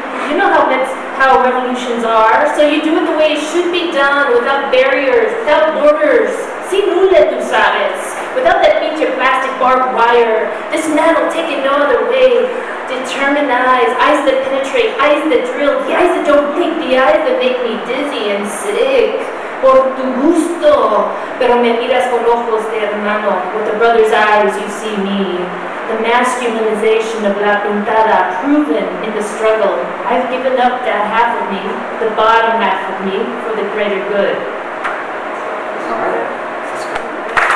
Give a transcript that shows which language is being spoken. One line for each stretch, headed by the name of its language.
English: You know how revolutions are, so you do it the way it should be done, without barriers, without borders.
Spanish: Sin hule, tú sabes.
English: Without that pinche plastic barbed wire, this man will take it no other way. Determined eyes that penetrate, eyes that drill, the eyes that don't blink, the eyes that make me dizzy and sick.
Spanish: Por tu gusto, pero me miras con ojos de hermano.
English: With a brother's eyes, you see me. The masculinization of La Pintada, proven in the struggle. I've given up that half of me, the bottom half of me, for the greater good. All right.